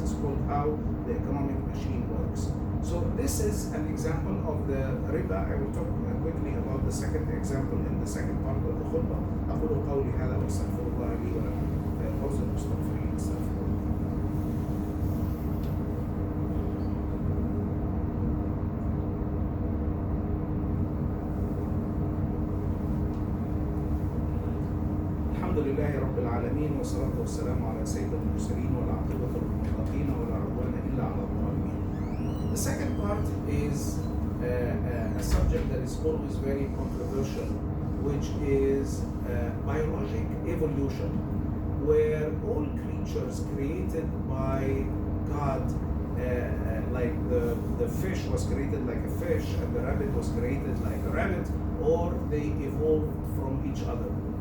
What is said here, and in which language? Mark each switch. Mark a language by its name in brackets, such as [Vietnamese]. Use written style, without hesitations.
[English] It's called How the Economic Machine Works. So this is an example of the riba. I will talk quickly about the second example in the second part of the khutbah. [Arabic] أقول قولي هذا وأستغفر الله لي ولكم فوز المستغفرين. استغفر الله. الحمد لله رب العالمين، والصلاة والسلام على سيد المرسلين، والعاقبة للمتقين ولا عدوان إلا على الظالمين. [English] The second part is a subject that is always very controversial, which is biologic evolution, where all creatures created by God, like the fish was created like a fish, and the rabbit was created like a rabbit, or they evolved from each other.